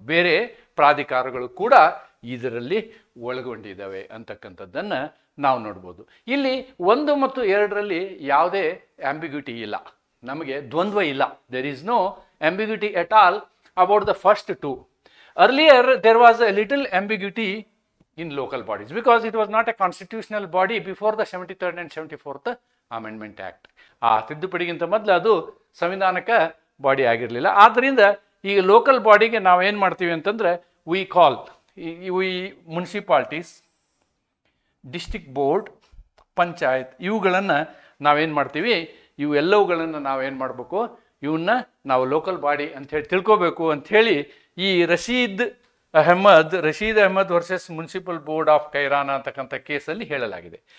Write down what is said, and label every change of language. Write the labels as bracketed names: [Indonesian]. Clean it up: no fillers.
[Kannada] ಬೇರೆ ಪ್ರಾಧಿಕಾರಗಳು ಕೂಡ ಇದರಲ್ಲಿ ಒಳಗೊಂಡಿದ್ದಾವೆ ಅಂತಕ್ಕಂಥದ್ದನ್ನು ನಾವು ನೋಡ್ಬೋದು. ಇಲ್ಲಿ 1 ಮತ್ತು 2ರಲ್ಲಿ ಯಾವುದೇ ಆಂಬಿಗ್ಯೂಟಿ ಇಲ್ಲ, ನಮಗೆ ದ್ವಂದ್ವ ಇಲ್ಲ. [English] There is no ambiguity at all about the first 2. Earlier there was a little ambiguity in local bodies because it was not a constitutional body before the 73rd and 74th Amendment Act. [Kannada] ಆ ತಿದ್ದುಪಡಿಗಿಂತ ಮೊದಲು ಅದು ಸಂವಿಧಾನಕ body ಆಗಿರಲಿಲ್ಲ. ಆದ್ದರಿಂದ ಈಗ local ಬಾಡಿಗೆ ನಾವು ಏನು ಮಾಡ್ತೀವಿ ಅಂತಂದರೆ, V municipalities, district board, panchayat, ಇವುಗಳನ್ನು ನಾವೇನು ಮಾಡ್ತೀವಿ, ಇವೆಲ್ಲವುಗಳನ್ನು ನಾವೇನು ಮಾಡಬೇಕು, ಇವನ್ನ ನಾವು ಲೋಕಲ್ ಬಾಡಿ ಅಂಥೇಳಿ ತಿಳ್ಕೋಬೇಕು ಅಂಥೇಳಿ ಈ Rashid Ahmed versus municipal board of Kairana ಅಂತಕ್ಕಂಥ ಕೇಸಲ್ಲಿ ಹೇಳಲಾಗಿದೆ.